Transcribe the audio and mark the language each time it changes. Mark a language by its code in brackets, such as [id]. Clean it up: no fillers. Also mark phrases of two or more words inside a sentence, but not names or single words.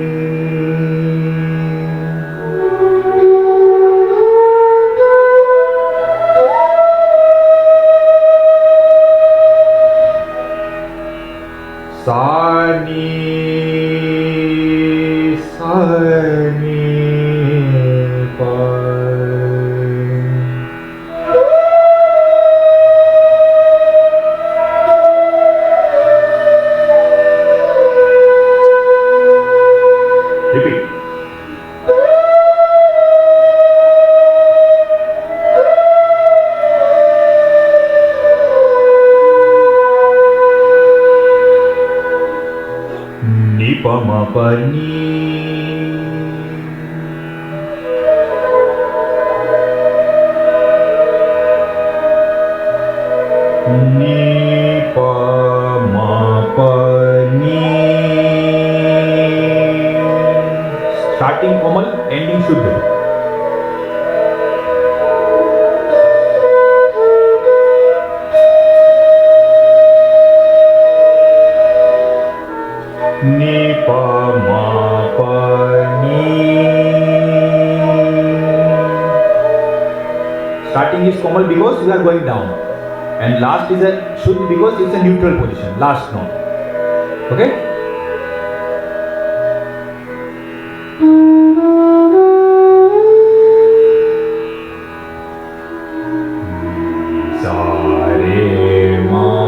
[en] Sa ni pa. Repeat. Ni pa ma pa ni. Ni pa ma pa ni. Starting komal, ending shuddha. Ni pa ma pa ni. Starting is komal because we are going down, and last is a shuddha because it's a neutral position, last note. Okay. Sa re ma.